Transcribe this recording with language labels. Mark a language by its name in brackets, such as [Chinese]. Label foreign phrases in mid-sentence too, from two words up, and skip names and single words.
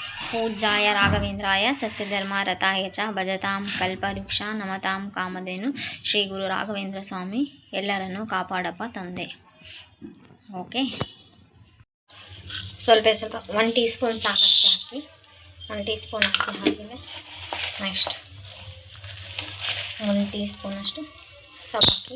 [Sanskrit] पूज्याय राघवेंद्राय सत्यधर्मरताय च भजतां कल्पवृक्ष नमतां कामधेनु [Kannada] ಶ್ರೀ ಗುರು ರಾಘವೇಂದ್ರ ಸ್ವಾಮಿ ಎಲ್ಲರನ್ನು ಕಾಪಾಡಪ್ಪ ತಂದೆ. ಓಕೆ, ಸ್ವಲ್ಪ 1 [English] tea spoon [Kannada] ಸಾಕಷ್ಟು ಹಾಕಿ, 1 [English] tea spoon [Kannada] ಹಾಕಿದೆ. ನೆಕ್ಸ್ಟ್ 1 [English] tea spoon [Kannada] ಅಷ್ಟು ಸಬ್ಬಕ್ಕಿ.